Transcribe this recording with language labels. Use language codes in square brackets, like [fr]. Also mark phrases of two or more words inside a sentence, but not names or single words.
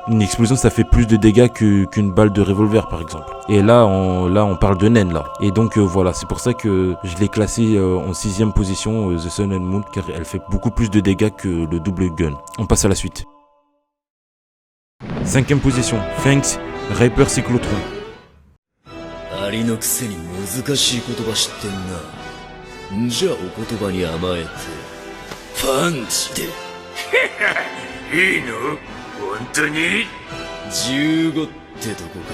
[fr] Une explosion ça fait plus de dégâts qu'une balle de revolver par exemple. Et là on parle de naine là. Et donc voilà, c'est pour ça que je l'ai classé en 6ème position, The Sun and Moon, car elle fait beaucoup plus de dégâts que le double gun. On passe à la suite. 5ème position, Fangs, Reaper Cyclotron. [ja] ありのくせに難しい言葉知ってんな。じゃあお言葉に甘えてパンチで。いいの？本当に 15ってとこか。